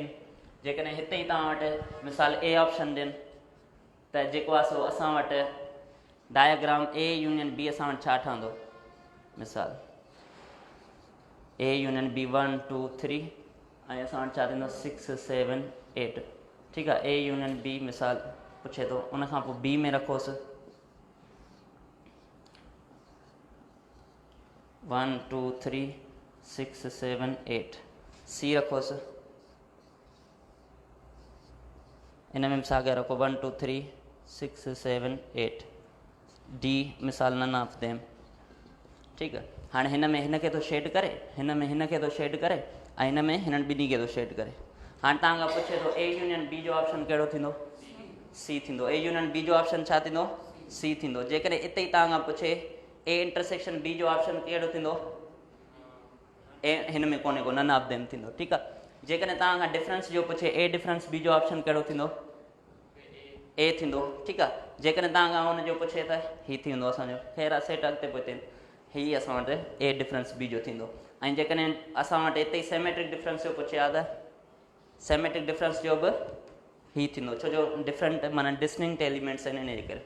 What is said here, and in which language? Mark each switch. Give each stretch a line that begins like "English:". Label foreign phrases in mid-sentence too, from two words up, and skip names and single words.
Sindhi: जेकॾहिं हिते ई तव्हां वटि मिसाल
English: A option
Sindhi: ॾियनि त जेको आहे सो असां वटि
English: diagram A union B
Sindhi: असां वटि छा ठहंदो? मिसाल
English: A union B
Sindhi: 1 2 3 ऐं असां वटि छा थींदो? 6 7 8। ठीकु आहे,
English: A union B
Sindhi: मिसाल पुछे थो, उनखां पोइ बी में रखोसि 1 2 3 6 7 8, सी रखोसि, इन में मिसाल के रखो 1 2 3 6 7 8, डी मिसाल
English: none of them.
Sindhi: ठीकु आहे, हाणे हिन में हिन खे थो शेड करे, हिन में हिन खे थो शेड करे, ऐं हिन में हिननि ॿिन्ही खे थो शेड करे। हाणे तव्हां खां पुछे थो
English: A union B
Sindhi: जो ऑप्शन कहिड़ो थींदो? सी थींदो।
English: A union B
Sindhi: जो ऑप्शन छा थींदो? सी थींदो। जेकॾहिं इते ई तव्हां खां पुछे
English: A intersection B
Sindhi: जो ऑप्शन कहिड़ो थींदो? ए हिन में कोन्हे को,
English: none of them
Sindhi: थींदो। ठीकु आहे, जेकॾहिं तव्हां खां डिफरेंस जो पुछे
English: A difference B
Sindhi: जो ऑप्शन कहिड़ो थींदो? ए थींदो। ठीकु आहे, जेकॾहिं तव्हां खां हुनजो पुछे त हीअ थींदो असांजो, ख़ैर आहे सेट अॻिते पोइ हीअ असां वटि
English: A difference B
Sindhi: जो थींदो। ऐं जेकॾहिं असां वटि हिते ई
English: symmetric difference
Sindhi: जो पुछे हा त
English: symmetric difference
Sindhi: जो बि हीअ थींदो, छो जो डिफरेंट माना
English: distinct elements
Sindhi: आहिनि इन जे करे।